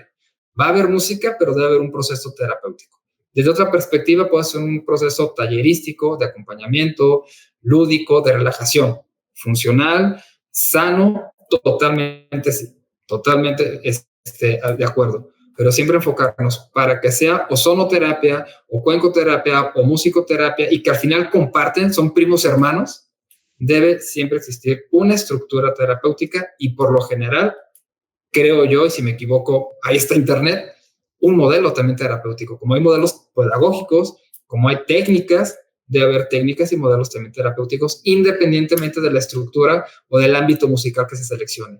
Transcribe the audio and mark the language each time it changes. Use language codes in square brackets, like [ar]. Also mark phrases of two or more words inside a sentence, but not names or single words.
[es] Va a haber música, pero debe haber un proceso terapéutico. Desde otra perspectiva puede ser un proceso tallerístico, de acompañamiento, lúdico, de relajación, funcional, sano, totalmente sí, totalmente de acuerdo. Pero siempre enfocarnos para que sea o sonoterapia, o cuencoterapia, o musicoterapia, y que al final comparten, son primos hermanos, debe siempre existir una estructura terapéutica y por lo general, creo yo, y si me equivoco, ahí está internet, un modelo también terapéutico. Como hay modelos pedagógicos, como hay técnicas, debe haber técnicas y modelos también terapéuticos, independientemente de la estructura o del ámbito musical que se seleccione.